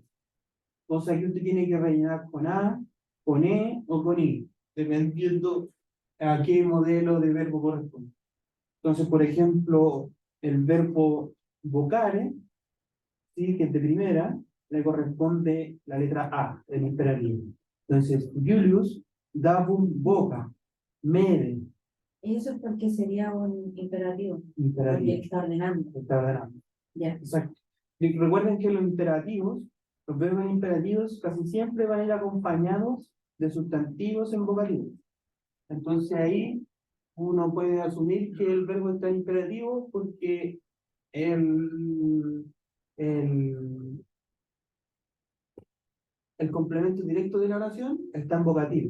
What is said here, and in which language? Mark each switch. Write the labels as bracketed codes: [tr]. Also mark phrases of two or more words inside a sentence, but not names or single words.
[es] O sea que usted tiene que rellenar con A, con E o con I, dependiendo a qué modelo de verbo corresponde. Entonces, por ejemplo, el verbo vocare, ¿sí? Que es de primera, le corresponde la letra A, el imperativo. Entonces, [la] Julius davum voca, mede, [es] Y eso es porque sería un imperativo. Porque imperativo. está ordenando. Está ordenando. Ya. Exacto. Y recuerden que los imperativos, los verbos imperativos casi siempre van a ir acompañados de sustantivos en vocativo. Entonces ahí uno puede asumir que el verbo está en imperativo porque el, el, el complemento directo de la oración está en vocativo.